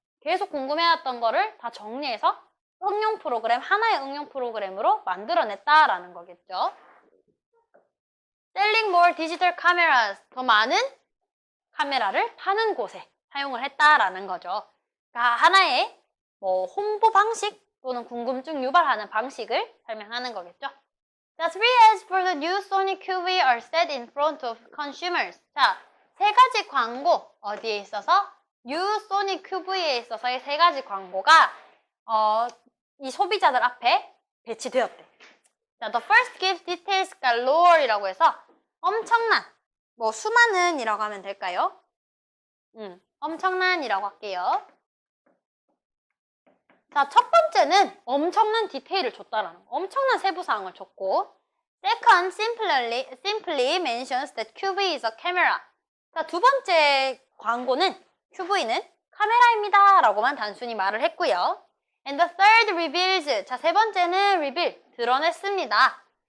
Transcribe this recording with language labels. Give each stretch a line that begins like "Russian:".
Korean: 계속 궁금해왔던 거를 다 정리해서 응용 프로그램, 하나의 응용 프로그램으로 만들어냈다라는 거겠죠.
English: Selling more digital cameras,
Korean: 더 많은 카메라를 파는 곳에 사용을 했다라는 거죠. 그러니까 하나의 홍보 방식 또는 궁금증 유발하는 방식을 설명하는 거겠죠.
English: The three ads for the new Sony QV are set in front of consumers.
Korean: 자, 세 가지 광고 어디에 있어서? New Sony QV에 있어서의 세 가지 광고가 이 소비자들 앞에 배치되었대.
English: 자, the first gives details galore이라고 해서
Korean: 엄청난, 수많은이라고 하면 될까요? 엄청난이라고 할게요. 자, 첫 번째는 엄청난 디테일을 줬다라는 거. 엄청난 세부사항을 줬고
English: Second, simply mentions that QV is a camera.
Korean: 자, 두 번째 광고는 QV는 카메라입니다 라고만 단순히 말을 했고요.
English: And the third reveals.
Korean: 자, 세 번째는 reveal, 드러냈습니다.